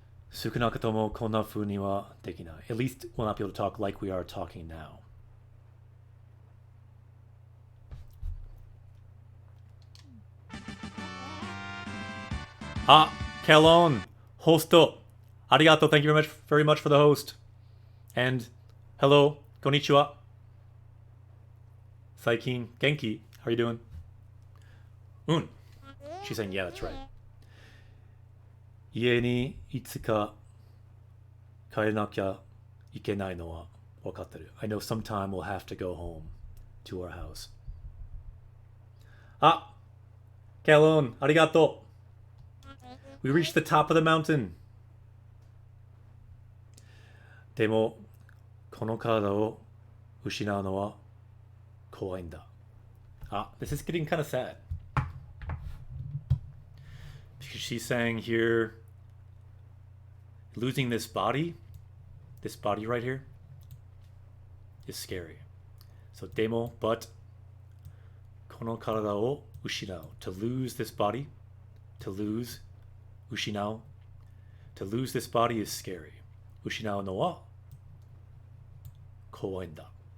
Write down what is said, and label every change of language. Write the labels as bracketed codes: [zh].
[ja] 少なくともこんな風にはできない. [en] At least we'll not be able to talk like we are talking now. Ah, Kelon, hosto. Arigato, thank you very much for the host. And hello, konnichiwa. [ja] Saikin, genki, [en] how are you doing? She's saying, yeah, that's right. [ja] 家にいつか帰らなきゃいけないのは分かってる. [en] I know sometime we'll have to go home to our house. Ah, Kelon, arigato. We reached the top of the mountain. [ja] でもこの体を失うのは怖いんだ. [en] Ah, this is getting kind of sad. Because she's saying here, losing this body right here, is scary. [ja] So, でも, but, この体を失う. [en] To lose this body, to lose, 失う. To lose this body is scary. [ja] 失うのは怖いんだ.